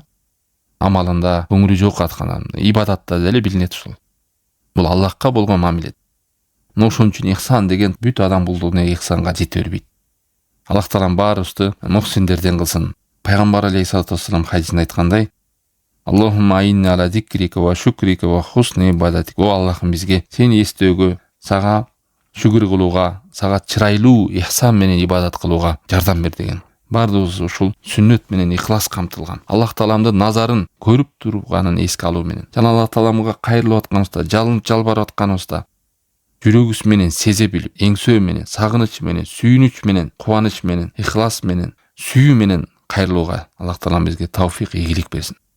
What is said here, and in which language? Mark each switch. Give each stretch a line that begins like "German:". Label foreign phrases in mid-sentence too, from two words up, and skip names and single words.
Kyrgyz: Амалында көңүлү жок аткан, ибадатта деле билинет ушул. Бул Аллахка болгон мамиле. Ошон үчүн ихсан деген бүт адам булдугуна ихсанга жете бербейт. Аллах таалам баарыбызды мухсиндерден кылсын.
Arabic: Пайгамбар عليه الصلاة والسلام
Kyrgyz: хадисинде айткандай:
Arabic: اللهم أعني على ذكرك وشكرك وحسن عبادتك.
Kyrgyz: О Аллахым, бизге сени эстөөгө, сага шүгүр кылууга, сага чырайлуу ихсан менен ибадат кылууга жардам бер деген. Бардыгыбыз ушул сүннөт менен ихлас камтылган. Аллах тааламдын назарын көрүп турганын эске алуу менен, жана Аллах тааламга кайрылып атканыбызда, жалынып жалбарып атканыбызда жүрөгүбүз менен сезе билип, эңсөө менен, сагыныч менен, сүйүнүч менен, кубаныч менен, ихлас менен, сүйүү менен кайрылууга Аллах таалам бизге тауфик, ийгилик берсин.